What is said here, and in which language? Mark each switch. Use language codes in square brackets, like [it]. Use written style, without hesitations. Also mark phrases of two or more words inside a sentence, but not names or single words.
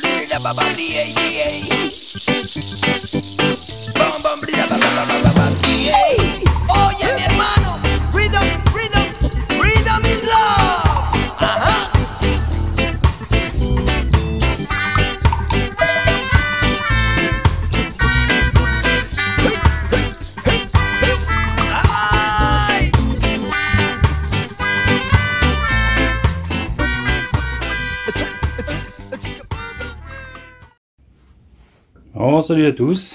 [es] blida ba ba blia blia. Bam bam blida ba ba ba ba ba blia. Oye mi hermano, [en] rhythm, rhythm, rhythm is love. Ajá. Ay. [fr] Bon, salut à tous.